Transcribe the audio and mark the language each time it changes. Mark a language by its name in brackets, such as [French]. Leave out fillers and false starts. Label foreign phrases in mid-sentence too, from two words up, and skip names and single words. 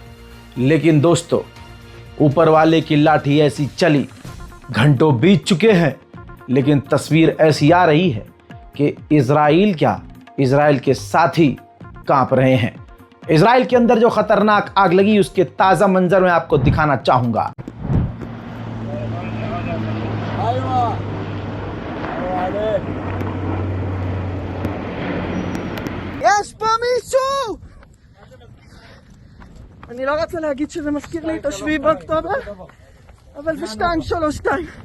[Hindi] लेकिन दोस्तों ऊपर वाले की लाठी ऐसी चली, घंटों बीत चुके हैं, लेकिन तस्वीर ऐसी आ रही है कि इजराइल क्या, इजराइल के साथी कांप रहे हैं। इजराइल के अंदर जो खतरनाक आग लगी उसके ताज़ा मंजर मैं आपको दिखाना चाहूंगा। [Hebrew] יש פה מישהו! אני לא רוצה להגיד שזה מזכיר לי את השביעי באוקטובר, אבל זה 232.